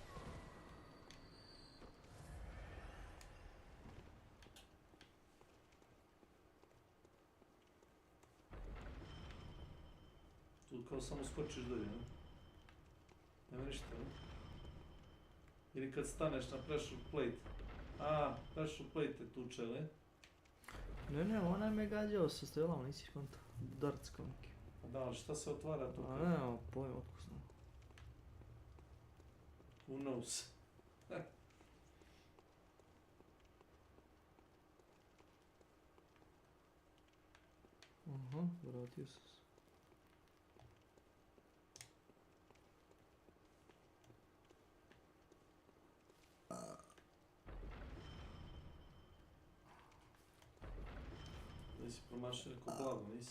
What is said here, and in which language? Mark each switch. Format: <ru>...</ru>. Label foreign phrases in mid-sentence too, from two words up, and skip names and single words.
<bs>Tu kao samo skočiš dolje, ne? Nema ništa, ne? Ili kad staneš na</bs> <en>pressure plate. Pressure plate</en> <bs>te tuče, ne? Ne, onaj me gađao sa strelama, nisi konta. Darts kao neki. Da, ali šta se otvara tu? Ne, pojma, otko znam.</bs> <en>Who knows?</en> <bs>Aha, vratio sam se. Nisi promašio neko blago, nisi?</bs>